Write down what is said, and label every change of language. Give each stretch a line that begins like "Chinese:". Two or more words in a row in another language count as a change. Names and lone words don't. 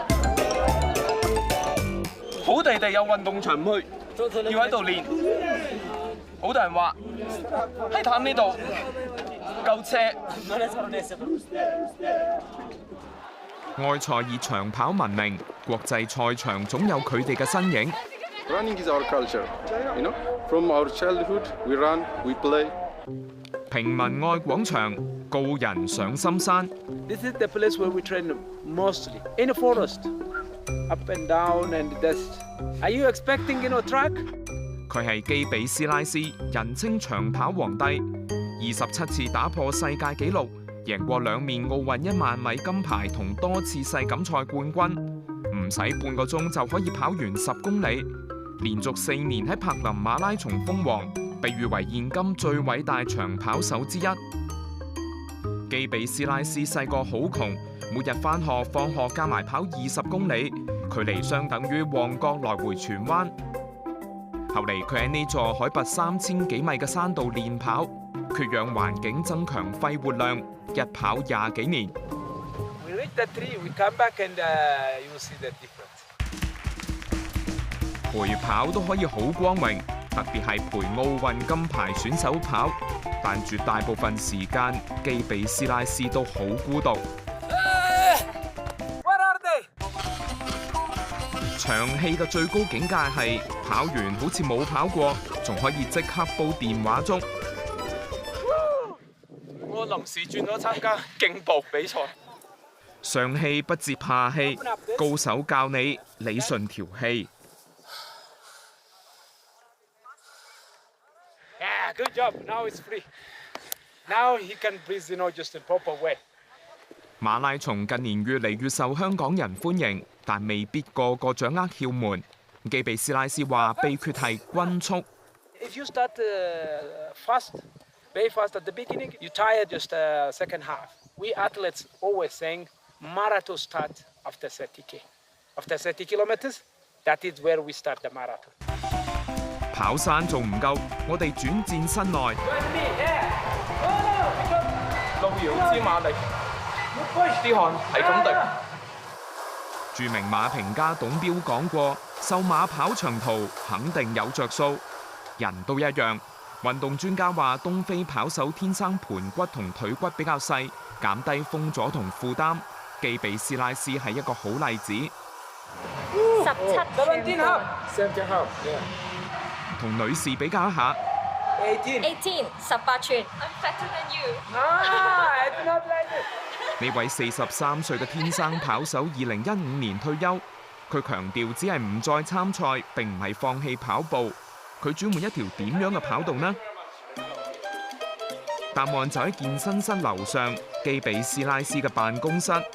Cantonese: 好地地有運動場唔去，要喺度練。好多人話喺淡呢度夠車。埃塞以長跑聞名，國際賽場總有佢哋嘅身影。
English: Running is our culture, From our childhood, we run, we play.
Cantonese: 平民愛廣場，高人上深山。
English: This is the place where we train mostly in the forest, up and down and dust. Are you expecting track?
Cantonese: 佢係基比斯拉斯，人稱長跑皇帝，27次打破世界紀錄，贏過2面奧運1萬米金牌同多次世錦賽冠軍，唔使半個鐘就可以跑完10公里，連續4年喺柏林馬拉松封王，被譽為現今最偉大長跑手之一。基比斯拉斯細個好窮，每日返學放學加埋跑20公里，距離相等於旺角來回荃灣。後嚟佢喺呢座海拔3000幾米嘅山度練跑，缺氧環境增強肺活量，一跑20幾年。
English: We reach the tree, we come back and you see the difference.
Cantonese: 陪跑都可以好光榮，特別係陪奧運金牌選手跑，但絕大部分時間基比斯拉斯都好孤獨。長氣嘅最高境界係跑完好似冇跑過，仲可以即刻煲電話粥。我臨時轉咗參加競步比賽。上氣不接下氣，高手教你理順條氣。
English: Yeah, good job. Now it's free. Now he can breathe, just in proper way.
Cantonese: 馬拉松近年越嚟越受香港人歡迎，但未必個個掌握竅門。基比斯拉斯話秘訣係均速。
English: If you start fast, very fast at the beginning, you tire just second half. We athletes always saying marathon start after 30K. After 30 kilometers, that is where we start the marathon.
Cantonese: 跑山仲唔夠，我哋轉戰室內。路遙知馬力，啲汗係咁滴。著名馬評家董彪講過：瘦馬跑長途肯定有着數。人都一樣。運動專家話，東非跑手天生盤骨同腿骨比較細，減低風阻同負擔。基比斯拉斯係一個好例子。 17 同女士比較一下。
English: 18 18 寸。I'm fatter than you。
Cantonese: 呢位43歲嘅天生跑手，2015年退休。佢強調只係唔再參賽，並唔係放棄跑步。佢轉換一條點樣嘅跑道呢？答案就喺健身室樓上基比斯拉斯嘅辦公室。